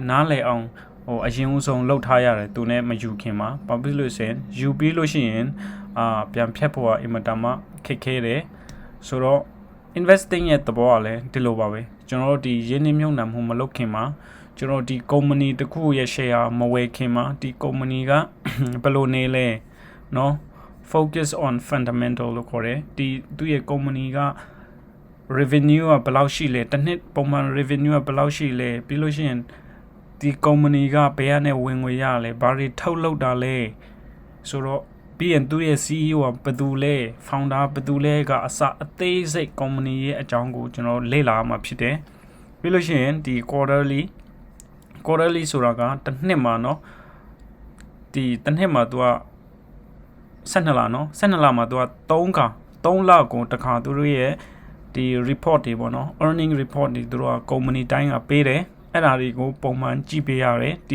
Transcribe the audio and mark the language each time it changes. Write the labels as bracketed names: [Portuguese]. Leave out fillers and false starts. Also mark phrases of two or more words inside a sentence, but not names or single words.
[Burmese] နားလည်အောင်အရင်ဦးဆုံးလှုပ်ထားရတယ်သူနဲ့မယူခင်မှာဘာဖြစ်လို့ဆိုရင်ယူပြီးလို့ရှိရင်ပြန်ဖြတ်ဖို့အင်မတန်မှခက်ခဲတယ်ဆိုတော့ investing ရဲ့သဘောကလည်းဒီလိုပါပဲကျွန်တော်တို့ဒီရင်းနှီးမြှုပ်နှံမှုမလုပ်ခင်မှာကျွန်တော်ဒီ company တစ်ခုရဲ့ share မဝယ်ခင်မှာဒီ company ကဘယ်လိုနေလဲเนาะ [English] focus on fundamental [Burmese] လို့ခေါ်တယ်ဒီသူ့ရဲ့ company က revenue ကဘယ်လောက်ရှိလဲတစ်နှစ်ပုံမှန် revenue ကဘယ်လောက်ရှိလဲပြီးလို့ရှိရင်ဒီ company ကဘယ်ကနေဝင်ငွေရလဲဘာ တွေထုတ်လုပ်တာလဲဆိုတော့ပြီးရင်သူ့ရဲ့ CEO ကဘယ်သူလဲ founder ဘယ်သူလဲကအစအသေးစိတ် company ရဲ့အကြောင်းကိုကျွန်တော်လေ့လာမှာဖြစ်တယ်ပြီးလို့ရှိရင်ဒီ quarterly ဆိုတာကတစ်နှစ်မှာเนาะဒီတစ်နှစ်မှာသူက12လเนาะ12လမှာသူက3လကိုတစ်ခါသူတို့ရဲ့ဒီ report တွေပေါ့เนาะ [English] earning report [Burmese] တွေသူတို့က company တိုင်းကပေးတယ်အဲ့ဒါတွေကိုပုံမှန်ကြည့်ပေးရတယ်ဒီ